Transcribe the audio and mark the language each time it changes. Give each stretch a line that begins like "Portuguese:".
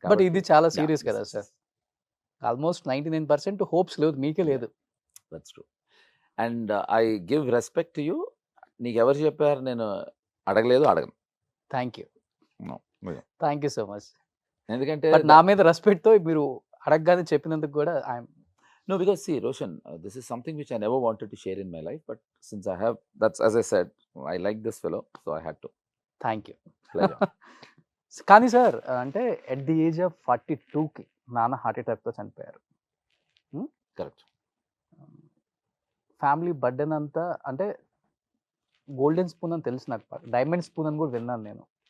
Telugu: But ఇది చాలా serious కదా సార్. ఆల్మోస్ట్ 99% హోప్స్ లేదు. మీకే లేదు.
English: That's true. And I give respect to you.
Telugu: నీకెవరు చెప్పారు నేను అడగలేదు, అడగను.
English: Thank you.
Telugu: No, నిజం.
English: Thank you so much.
Telugu: ఎందుకంటే బట్ నా మీద రెస్పెక్ట్‌తో మీరు అడగగానే చెప్పినందుకు కూడా I'm
English: No, because see, Roshan, this is something which I never wanted to share in my life, but since I have, that's as I said, I like this fellow, so I had to. Thank you. Pleasure.
Telugu: కానీ sir అంటే
English: at the age of
Telugu: 42కి నాన్న heart అటాక్‌తో చనిపోయారు.
English: Correct.
Telugu: Family burden అంతా అంటే golden spoon అని తెలుసు నాకు. Diamond spoon అని కూడా విన్నాను నేను.